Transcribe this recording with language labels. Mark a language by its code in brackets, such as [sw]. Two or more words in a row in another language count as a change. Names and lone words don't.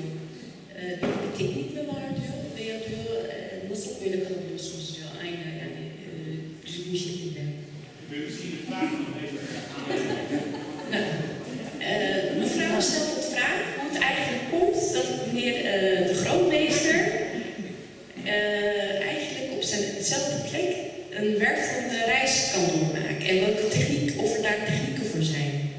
[tr] Bir teknik mi var diyor veya diyor nasıl böyle kalabiliyorsunuz diyor aynı yani düzgün bir şekilde. [nl] Mevrouw stelt de vraag hoe het eigenlijk komt dat meneer de grootmeester eigenlijk op hetzelfde plek een wervelende reis kan doormaken en welke techniek, of er daar technieken voor zijn.